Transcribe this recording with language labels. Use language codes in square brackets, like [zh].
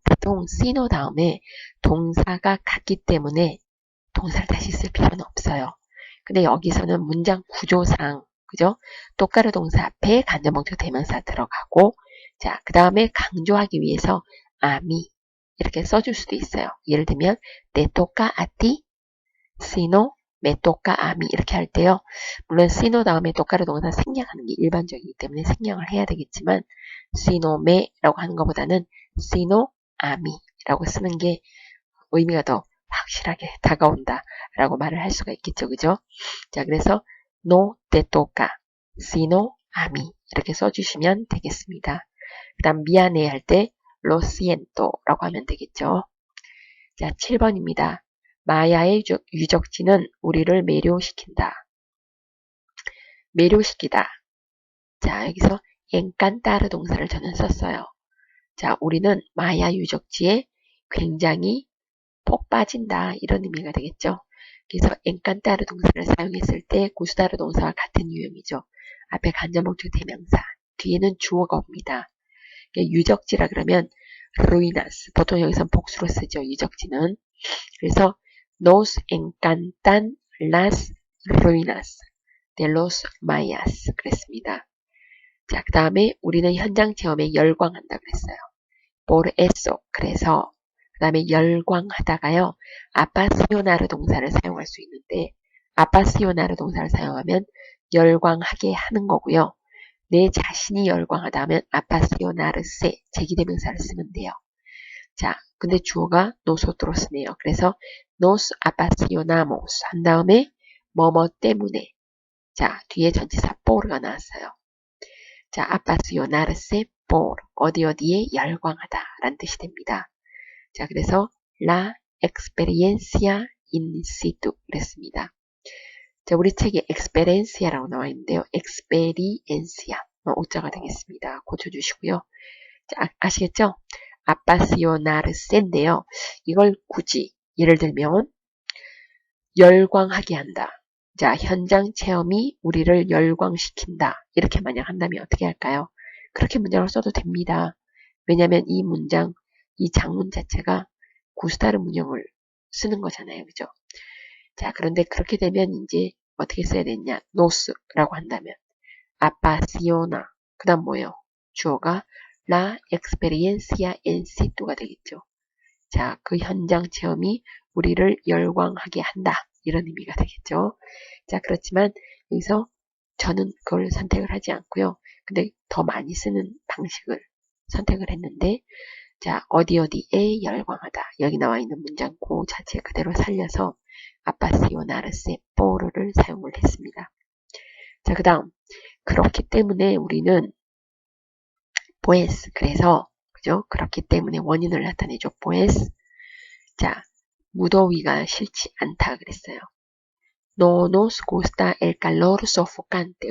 [ko] 보통 sino 다음에 동사가 같기 때문에 동사를 다시 쓸 필요는 없어요. 근데 여기서는 문장 구조상 그죠? 똑가르 동사 앞에 간접 목적 대명사 들어가고 자, 그 다음에 강조하기 위해서 아미 이렇게 써줄 수도 있어요. 예를 들면 [es] te toca a ti, sino me toca a mí [ko] 이렇게 할 때요. 물론 sino 다음에 똑가르 동사 생략하는 게 일반적이기 때문에 생략을 해야 되겠지만 sino me라고 하는 것보다는 sino a mí 라고 쓰는 게 의미가 더 확실하게 다가온다 라고 말을 할 수가 있겠죠. 그죠? 자, 그래서 [es] no te toca, sino a mí [ko] 이렇게 써주시면 되겠습니다. 그 다음 미안해 할 때 [es] lo siento [ko] 라고 하면 되겠죠. 자, 7번입니다. 마야의 유적지는 우리를 매료시킨다. 매료시키다. 자, 여기서 encantar 동사를 저는 썼어요. 자, 우리는 마야 유적지에 굉장히 폭 빠진다. 이런 의미가 되겠죠. 그래서 encantar 동사를 사용했을 때 구스다르 동사와 같은 유형이죠. 앞에 간접목적 대명사, 뒤에는 주어가 옵니다. 유적지라 그러면 ruinas, 보통 여기서는 복수로 쓰죠. 유적지는. 그래서 [es] nos encantan las ruinas de los mayas [ko] 그랬습니다. 자, 그 다음에 우리는 현장 체험에 열광한다 그랬어요. [es] por eso, [ko] 그래서 그 다음에 열광하다가요. 아파시오나르 동사를 사용할 수 있는데 아파시오나르 동사를 사용하면 열광하게 하는 거고요. 내 자신이 열광하다 하면 아파시오나르세 제기대명사를 쓰면 돼요. 자, 근데 주어가 nosotros네요. 그래서 [es] nos apasionamos [ko] 한 다음에 뭐뭐 때문에 자, 뒤에 전치사 por가 나왔어요. 자, apasionarse por 어디에 열광하다 라는 뜻이 됩니다. 자, 그래서 [es] la experiencia in situ [ko] 그랬습니다. 자, 우리 책에 experiencia라고 나와 있는데요. experiencia 오자가 되겠습니다. 고쳐주시고요. 자, 아시겠죠? apasionarse인데요. 이걸 굳이 예를 들면 열광하게 한다. 자, 현장 체험이 우리를 열광시킨다. 이렇게 만약 한다면 어떻게 할까요? 그렇게 문장을 써도 됩니다. 왜냐하면 이 문장, 이 장문 자체가 구스다르 문형을 쓰는 거잖아요. 그죠? 자, 그런데 그렇게 되면 이제 어떻게 써야 되냐? 노스라고 한다면 apasiona. 그 다음 뭐예요? 주어가 [es] la experiencia en situ [ko] 가 되겠죠. 자, 그 현장 체험이 우리를 열광하게 한다. 이런 의미가 되겠죠. 자, 그렇지만 여기서 저는 그걸 선택을 하지 않고요. 근데 더 많이 쓰는 방식을 선택을 했는데 자, 어디에 열광하다. 여기 나와 있는 문장 그 자체 그대로 살려서 아파시오나르세 포르를 사용을 했습니다. 자, 그 다음 그렇기 때문에 우리는 pues 그래서 그죠? 그렇기 때문에 원인을 나타내죠. pues 자, 무더위가 싫지 않다 그랬어요. [es] No nos gusta el calor sofocante.